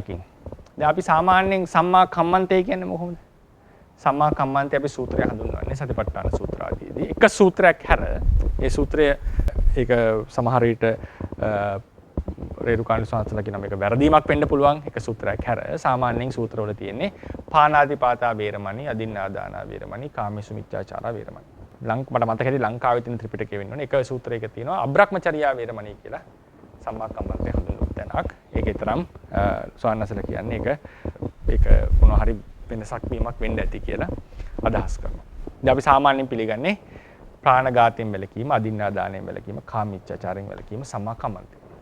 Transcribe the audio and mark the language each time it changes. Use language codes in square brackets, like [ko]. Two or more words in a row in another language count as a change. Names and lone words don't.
[si] දැන් අපි සාමාන්‍යයෙන් [pi] සම්මා කම්මන්තේ [si] කියන්නේ මොකක්ද? [pi] සම්මා කම්මන්තේ [si] අපි සූත්‍රය හඳුන්වන්නේ සතිපට්ඨාන සූත්‍ර ආදීදී. එක සූත්‍රයක් හැර ඒ සූත්‍රය ඒක සමහර විට රේරුකාණ්ඩ සංස්ථාන කියන මේක වැරදීමක් වෙන්න පුළුවන්. එක සූත්‍රයක් හැර සාමාන්‍යයෙන් සූත්‍රවල තියෙන්නේ [pi] පාණාතිපාතා වේරමණී, අදින්නාදානා වේරමණී, කාමේසු මිච්ඡාචාරා වේරමණී. [si] මට මතකයි ලංකාවේ තියෙන ත්‍රිපිටකයේ වෙන්න ඕනේ. එක සූත්‍රයක තියෙනවා [pi] අබ්‍රහ්මචර්යා වේරමණී [si] කියලා [pi] සම්මා කම්මන්තේ [si] හඳුන්වන තැනක්. ඒකේ තරම් ස්වාමීන් කියන්නේ ඒක මොනවා හරි වෙනසක් වීමක් වෙන්න ඇති කියලා අදහස් කරනවා. ඉතින් අපි සාමාන්‍යයෙන් පිළිගන්නේ ප්‍රාණඝාතයෙන් වැළකීම, අදින්නාදානයෙන් වැළකීම, කාමීච්ඡාචාරයෙන් වැළකීම [pi] සම්මා කම්මන්තේ.